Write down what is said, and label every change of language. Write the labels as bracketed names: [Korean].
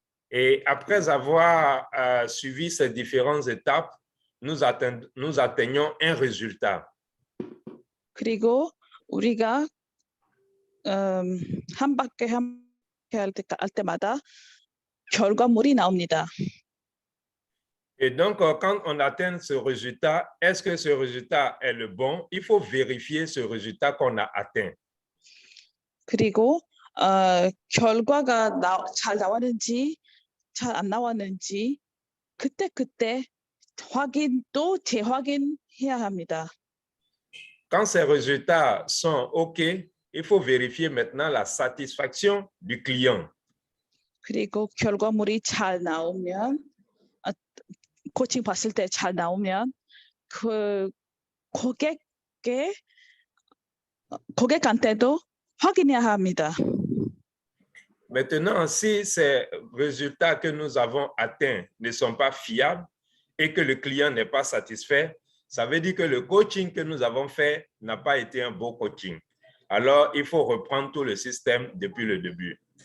[French] Et après avoir suivi ces différentes étapes, nous atteignons un résultat. [Korean] 그리고 우리가 한 바퀴 할 때마다 결과물이 나옵니다. [French] Et donc, quand on atteint ce résultat, est-ce que ce résultat est le bon? Il faut vérifier ce résultat qu'on a atteint. [Korean] 그리고 결과가 잘 나왔는지 잘 안 나왔는지 그때 확인 또 재확인해야 합니다. [French] Quand ces résultats sont OK, il faut vérifier maintenant la satisfaction du client. [Korean] 그리고 결과물이 잘 나오면 코칭 봤을 때 잘 나오면 그 고객한테도 확인해야 합니다. [French] Maintenant, si ces résultats que nous avons atteints ne sont pas fiables et que le client n'est pas satisfait, ça veut dire que le coaching que nous avons fait n'a pas été un bon coaching. Alors, il faut reprendre tout le système depuis le début.